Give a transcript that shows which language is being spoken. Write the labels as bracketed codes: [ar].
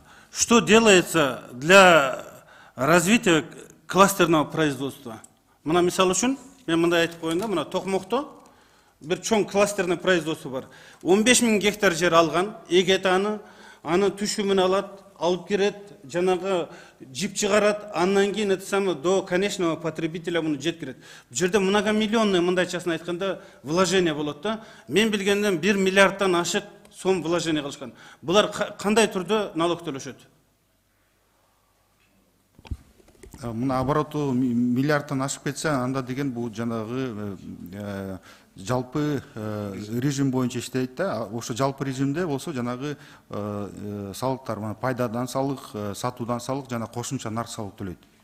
[ru] Что делается для развития кластерного производства? [ky] Мына мисалы үчүн мен мындай айтып коеюн да, мына Токмокто bir чоң кластерный производство бар. 15.000 гектар жер алган, эгет аны түшүмүн алат, алып келет, жанагы жип чыгарат, андан кийин до конечного потребителя муну жеткирет. Бул жерде многомиллионный мындайчасын айтканда вложение болот да. Мен билгенден 1 миллиардтан ашык сом вложение кылышкан. Булар кандай түрдө налог төлөшөт? Мына обороту миллиардтан ашып кетсе, анда деген бул жанагы жалпы режим боюнча иштейт да. Ошо жалпы режимде болсо жанагы салыктар, пайдадан салык, сатуудан салык жана кошумча нарк салык төлөйт.